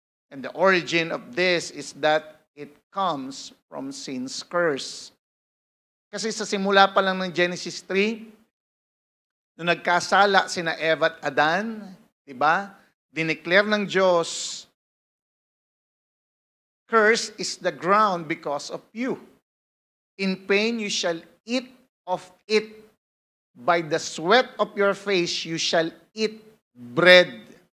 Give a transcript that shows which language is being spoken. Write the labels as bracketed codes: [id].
[en] And the origin of this is that it comes from sin's curse. [tl] Kasi sa simula pa lang ng Genesis 3, nung nagkasala sina Eva at Adan, diba? Dineclare ng Diyos, [en] curse is the ground because of you. In pain you shall eat of it. By the sweat of your face you shall eat bread.